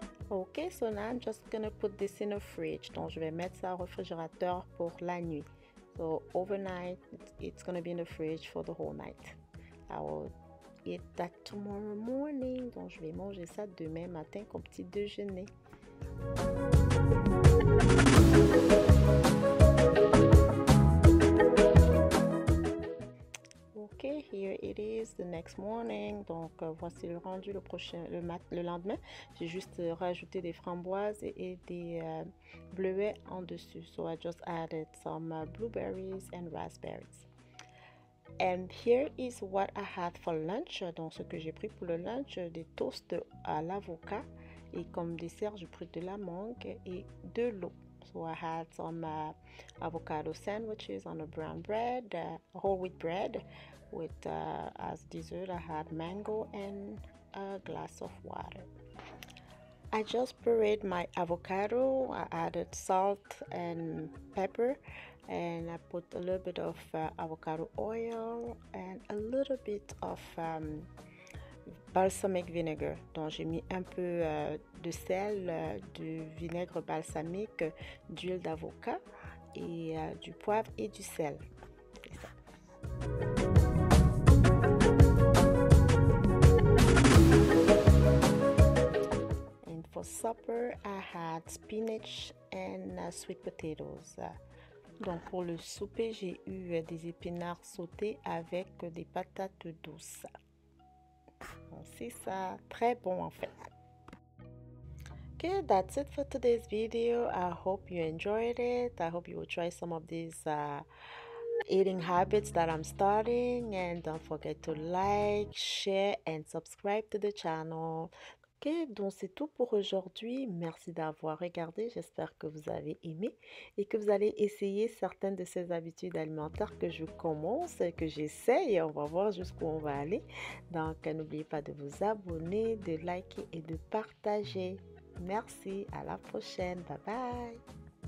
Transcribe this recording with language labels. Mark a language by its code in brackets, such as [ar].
[en] Ok, so now I'm just gonna put this in a fridge. [fr] Donc je vais mettre ça au réfrigérateur pour la nuit. [en] So overnight, it's gonna be in the fridge for the whole night. I will eat that tomorrow morning. [fr] Donc je vais manger ça demain matin comme petit déjeuner. [en] Ok, here it is the next morning. [fr] Donc voici le rendu le lendemain. J'ai juste rajouté des framboises et des bleuets en dessus. [en] So I just added some blueberries and raspberries. And here is what I had for lunch. [fr] Donc ce que j'ai pris pour le lunch, des toasts à l'avocat. Et comme dessert, j'ai pris de la mangue et de l'eau. [en] So I had some avocado sandwiches on a brown bread, whole wheat bread. With as dessert, I had mango and a glass of water. I just pureed my avocado. I added salt and pepper, and I put a little bit of avocado oil and a little bit of balsamic vinegar. [fr] Donc j'ai mis un peu de sel, du vinaigre balsamique, d'huile d'avocat et du poivre et du sel. C'est ça. [en] And for supper, I had spinach and sweet potatoes. [fr] Donc pour le souper, j'ai eu des épinards sautés avec des patates douces. Donc c'est ça, très bon en fait. [en] Okay, that's it for today's video. I hope you enjoyed it. I hope you will try some of these eating habits that I'm starting, and don't forget to like, share and subscribe to the channel. [fr] Ok, donc c'est tout pour aujourd'hui. Merci d'avoir regardé. J'espère que vous avez aimé et que vous allez essayer certaines de ces habitudes alimentaires que je commence, que j'essaye. On va voir jusqu'où on va aller. Donc n'oubliez pas de vous abonner, de liker et de partager. Merci, à la prochaine. Bye bye.